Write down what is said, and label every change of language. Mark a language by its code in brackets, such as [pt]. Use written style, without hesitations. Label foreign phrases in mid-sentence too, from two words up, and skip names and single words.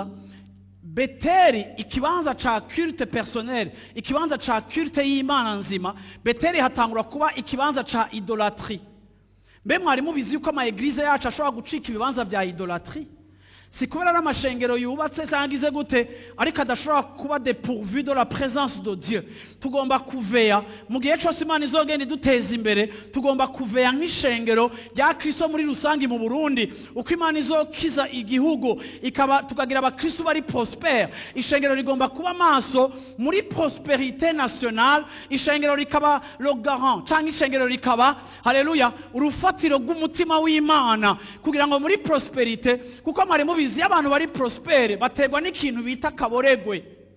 [rn] Beteli, ikibanza ca [fr] culte personnel, [rn] ikibanza ca culte y'Imana nzima, Beteli hatangura kuba ikibanza ca idolatrie. Mbe mwari mubizi yuko ama eglise yacu ashobora gucika ibibanza bya idolatrie? Si kubera n'amashengero yubatse cyangwa gute, ariko adashobora kuba [fr] dépourvu de la présence de Dieu. [rn] Tugomba kuveya mu gihe cyose Imana izogenda iduteza imbere, tugomba kuveya nk'ishengero rya Kristo muri rusangi mu Burundi. Uko Imana izokiza igihugu tukagira abakristo bari prospere, ishengero rigomba kuba maso muri [fr] prosperité nationale, [rn] ishengero rikaba [fr] le garant, [rn] cyangwa ishengero rikaba haleluya urufatiro rw'umutima w'Imana kugira ngo muri prosperité, kuko mwari mubizi abantu bari prospere baterwa n'ikintu bita kaboregwe.